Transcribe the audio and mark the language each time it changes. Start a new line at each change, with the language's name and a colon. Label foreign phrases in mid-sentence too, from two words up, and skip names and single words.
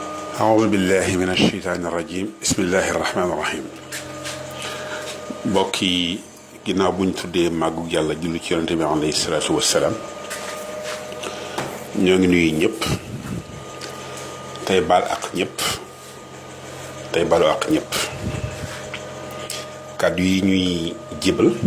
Arabic: أعوذ بالله من الشيطان الرجيم بسم الله الرحمن الرحيم
Wolof: mbokk yi ginnaaw buñ tuddee màggu yàlla julli ci yonente bi
Arabic: عليه الصلاة والسلام
Wolof: ñoo ngi nuyu ñëpp tey baal ak ñëpp tey balu ak ñëpp kàddu yi ñuy jibal